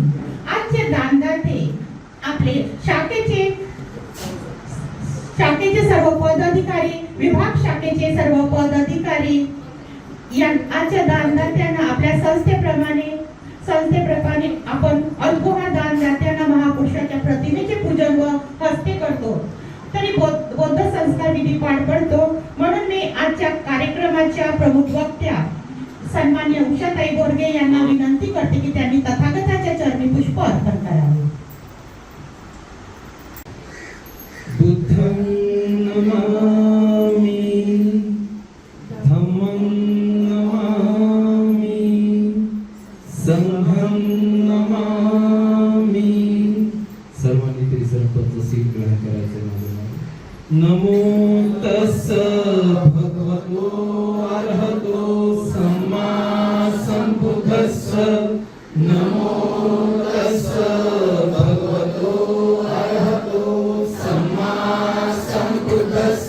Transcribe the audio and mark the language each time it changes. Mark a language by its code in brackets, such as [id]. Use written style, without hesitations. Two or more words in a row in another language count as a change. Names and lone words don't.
[mr] आजचे दानदाते आपले शाखेचे सर्व पदाधिकारी, विभाग शाखेचे सर्व पदाधिकारी आजच्या दानदात्यांना आपल्या संस्थेप्रमाणे निमित्ताने आपण अल्पोहा दान दात्यांना महापुरुषाच्या प्रतिमेचे पूजन व हस्ते करतो, तरी बौद्ध संस्कार विधी पार पडतो. म्हणून मी आजच्या कार्यक्रमाच्या प्रमुख वक्त्या सन्मान्य उषाताई बोरगे यांना विनंती करते की त्यांनी तथागताच्या चरणी पुष्प अर्पण करावे. [pi] बुद्धं नमामि, धम्मं नमामि, संघं नमामि. [mr] सर्वांनी तरी सरपंच सीट ग्रहण करायचं नाही. [pi] नमो तस्स भगवतो अरहतो सम्मा संबुद्धस्स. नमो तस्स भगवतो अरहतो सम्मा संबुद्धस्स.